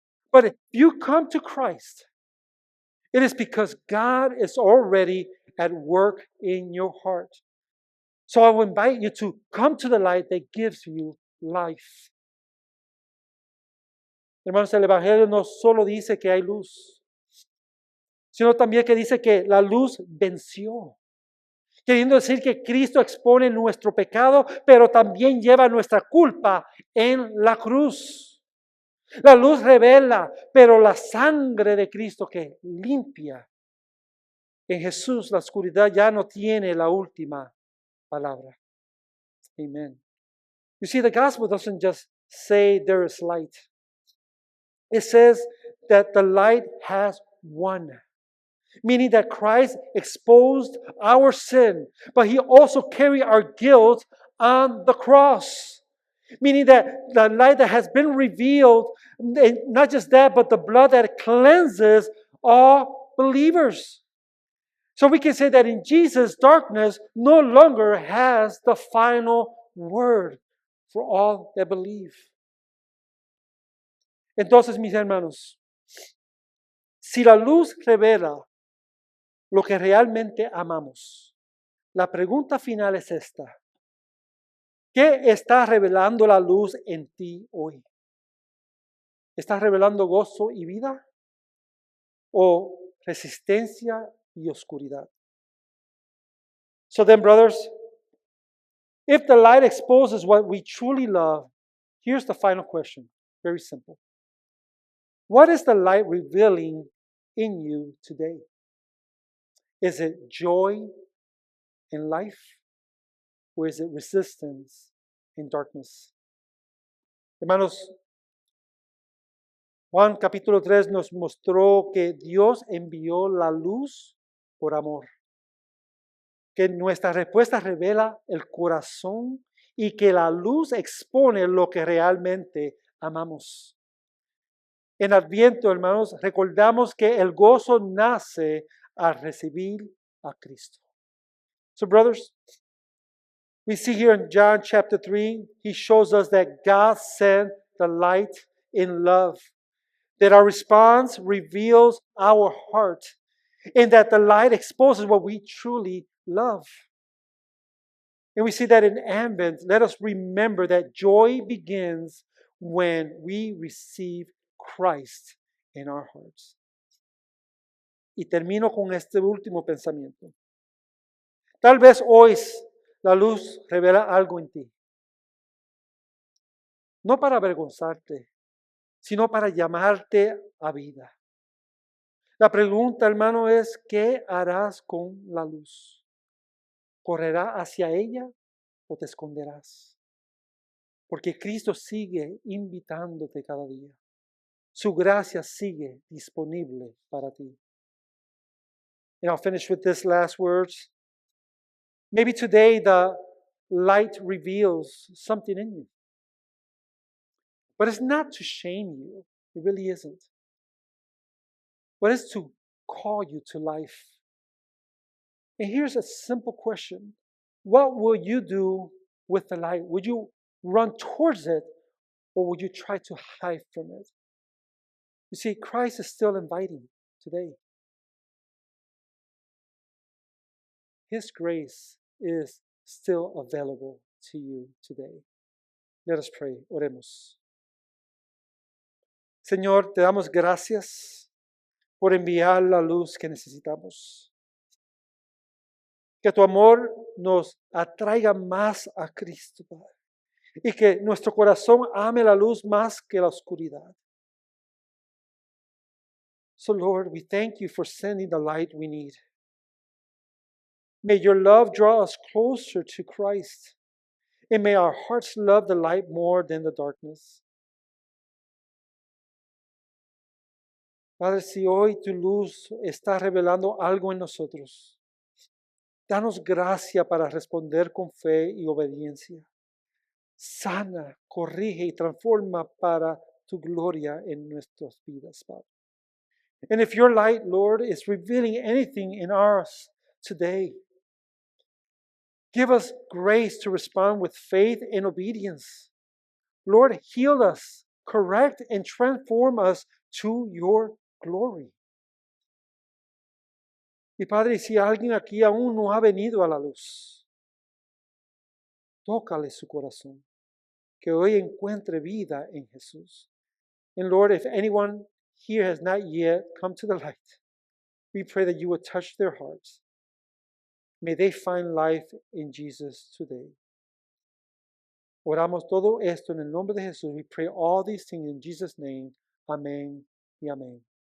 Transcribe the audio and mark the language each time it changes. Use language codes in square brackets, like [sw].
[en] But if you come to Christ, it is because God is already at work in your heart. So I will invite you to come to the light that gives you life. [es] Hermanos, el Evangelio no solo dice que hay luz, sino también que dice que la luz venció. Queriendo decir que Cristo expone nuestro pecado, pero también lleva nuestra culpa en la cruz. La luz revela, pero la sangre de Cristo que limpia. En Jesús la oscuridad ya no tiene la última palabra. Amen. [en] You see, the gospel doesn't just say there is light. It says that the light has won. Meaning that Christ exposed our sin, but He also carried our guilt on the cross. Meaning that the light that has been revealed, not just that, but the blood that cleanses all believers. So we can say that in Jesus, darkness no longer has the final word for all that believe. [es] Entonces, mis hermanos, si la luz revela lo que realmente amamos, la pregunta final es esta. ¿Qué está revelando la luz en ti hoy? ¿Está revelando gozo y vida? ¿O resistencia y oscuridad? [en] So then, brothers, if the light exposes what we truly love, here's the final question. Very simple. What is the light revealing in you today? Is it joy in life? Or is it resistance in darkness? [es] Hermanos, Juan capítulo 3 nos mostró que Dios envió la luz por amor. Que nuestra respuesta revela el corazón y que la luz expone lo que realmente amamos. En Adviento, hermanos, recordamos que el gozo nace al recibir a Cristo. [en] So, brothers, we see here in John chapter 3, he shows us that God sent the light in love, that our response reveals our heart, and that the light exposes what we truly love. And we see that in Advent. Let us remember that joy begins when we receive Christ in our hearts. [es] Y termino con este último pensamiento. Tal vez hoy la luz revela algo en ti. No para avergonzarte, sino para llamarte a vida. La pregunta, hermano, es, ¿qué harás con la luz? ¿Correrás hacia ella o te esconderás? Porque Cristo sigue invitándote cada día. Su gracia sigue disponible para ti. [en] And I'll finish with this last words. Maybe today the light reveals something in you. But it's not to shame you. It really isn't. But it's to call you to life. And here's a simple question. What will you do with the light? Would you run towards it, or would you try to hide from it? You see, Christ is still inviting today. His grace is still available to you today. Let us pray. [es] Oremos. Señor, te damos gracias por enviar la luz que necesitamos. Que tu amor nos atraiga más a Cristo, Padre. Y que nuestro corazón ame la luz más que la oscuridad. [en] So, Lord, we thank you for sending the light we need. May your love draw us closer to Christ. And may our hearts love the light more than the darkness. [es] Padre, si hoy tu luz está revelando algo en nosotros, danos gracia para responder con fe y obediencia. Sana, corrige y transforma para tu gloria en nuestras vidas, Padre. [en] And if your light, Lord, is revealing anything in us today, give us grace to respond with faith and obedience. Lord, heal us, correct, and transform us to your glory. [es] Y Padre, si alguien aquí aún no ha venido a la luz, tócale su corazón, que hoy encuentre vida en Jesús. [en] And Lord, if anyone here has not yet come to the light, we pray that you would touch their hearts. May they find life in Jesus today. [es] Oramos todo esto en el nombre de Jesús. [en] We pray all these things in Jesus' name. [es] Amén y amén.